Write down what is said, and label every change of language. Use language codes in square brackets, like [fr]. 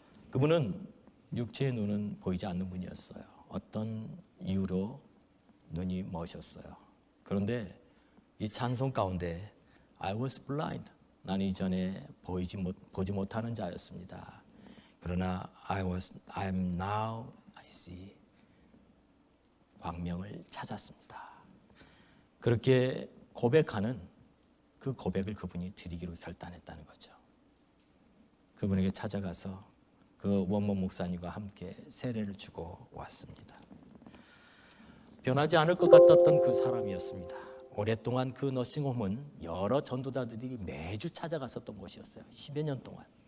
[ko] 그분은 육체의 눈은 보이지 않는 분이었어요. 어떤 이유로 눈이 머셨어요. 그런데 이 찬송 가운데 [en] I was blind, [ko] 나는 이전에 보지 못하는 자였습니다. 그러나 [en] I am now I see, [ko] 광명을 찾았습니다. 그렇게 고백하는 그 고백을 그분이 드리기로 결단했다는 거죠. 그분에게 찾아가서 그 원목 목사님과 함께 세례를 주고 왔습니다. 변하지 않을 것 같았던 그 사람이었습니다. 오랫동안 그 너싱홈은 여러 전도자들이 매주 찾아갔었던 곳이었어요. 10여 년 동안.